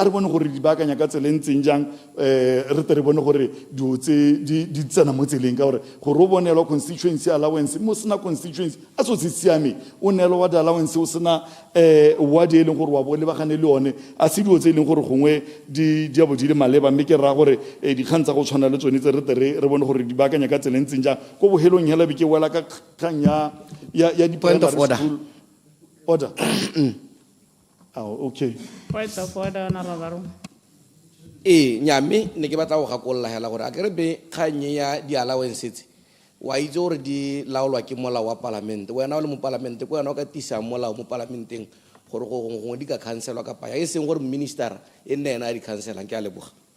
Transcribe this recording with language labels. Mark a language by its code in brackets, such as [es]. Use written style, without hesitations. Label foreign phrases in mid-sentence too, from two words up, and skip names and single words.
[tn] re bone gore di baakanya ka tsela ntseng jang re tle re bone gore dio tse di tsena mo tseleng ka gore o bonelwa [en] constituency allowance [tn] mo sena constituency a so se siame o neelwa [en] ward allowance [tn] o sena ward e leng gore wa bo lebagane le yone a se dio tse e leng gore gongwe di a bo di le maleba mme ke ra gore dikgang tsa go tshwana le tsone tse re bone gore di baakanya ka tsela ntseng jang ko bohelong hela be ke wela ka kgang ya [en] Point of order. Order. Okay. Point of order, Honorable. [tn] Nyame ne ke batla go gakolola hela gore a ke re be kgang ya di-allowance tse wa itse gore di laolwa ke molao wa palamente wena o le mo palamente ko wena o ka tisa molao mo palamenteng gore gongwe di ka cancelwa ka paya e seng gore minister e nne ena a di cancelang ke a leboga